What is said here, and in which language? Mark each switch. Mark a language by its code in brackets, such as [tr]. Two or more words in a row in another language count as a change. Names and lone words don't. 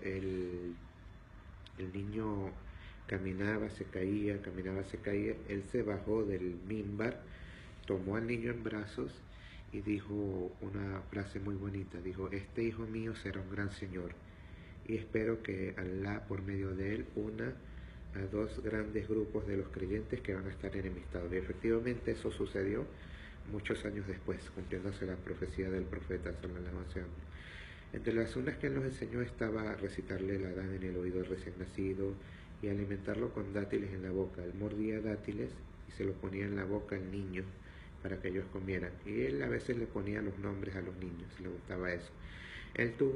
[es] El niño caminaba, se caía, él se bajó del mimbar, tomó al niño en brazos y dijo una frase muy bonita. Dijo: este hijo mío será un gran señor, y espero que Allah, por medio de él, una a dos grandes grupos de los creyentes que van a estar enemistados. Y efectivamente eso sucedió muchos años después, cumpliéndose la profecía del profeta [ar] صلى الله عليه وسلم. [es] Entre las sunas que él nos enseñó estaba recitarle el Adán en el oído del recién nacido y alimentarlo con dátiles en la boca. Él mordía dátiles y se los ponía en la boca al niño para que ellos comieran. Y él a veces le ponía los nombres a los niños, le gustaba eso.